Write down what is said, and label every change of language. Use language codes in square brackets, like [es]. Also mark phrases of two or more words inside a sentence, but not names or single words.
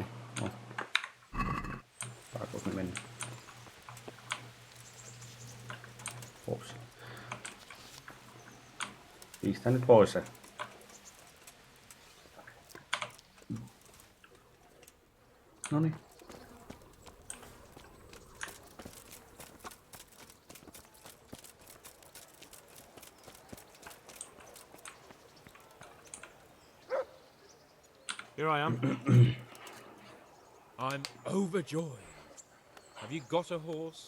[fi] No. Tarkoitus ne meni. Ops. Pistä nyt pois se. Noniin. [en] Here I am. I'm overjoyed. Have you got a horse?